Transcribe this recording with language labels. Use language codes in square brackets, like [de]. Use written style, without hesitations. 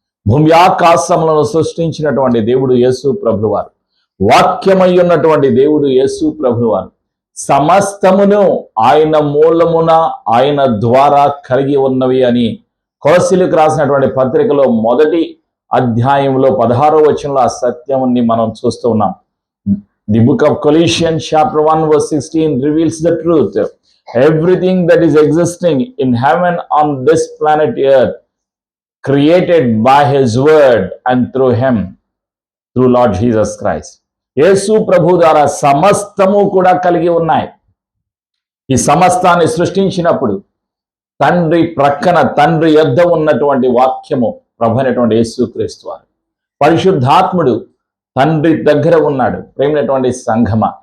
[te] భూమి ఆకాశములను సృష్టించినటువంటి దేవుడు యేసు ప్రభులు వారు, వాక్యమై ఉన్నటువంటి దేవుడు యేసు ప్రభులు వారు, సమస్తమును ఆయన మూలమున ఆయన ద్వారా కలిగి ఉన్నవి అని కొలస్సీలకు రాసినటువంటి పత్రికలో 1వ అధ్యాయంలో 16వ వచనంలో ఆ సత్యాన్ని మనం చూస్తూ ఉన్నాం. [en] The book of Colossians chapter 1 verse 16 reveals the truth. Everything that is existing in heaven on this planet earth created by his word and through him, through Lord Jesus Christ. [te] యేసు ప్రభు ద్వారా సమస్తము కూడా కలిగి ఉన్నాయి. ఈ సమస్తాన్ని సృష్టించినప్పుడు తండ్రి ప్రక్కన, తండ్రి యొద్ద ఉన్నటువంటి వాక్యము ప్రభు అయినటువంటి యేసు క్రీస్తు వారు, పరిశుద్ధాత్ముడు తండ్రి దగ్గర ఉన్నాడు. ప్రేమైనటువంటి సంఘమ,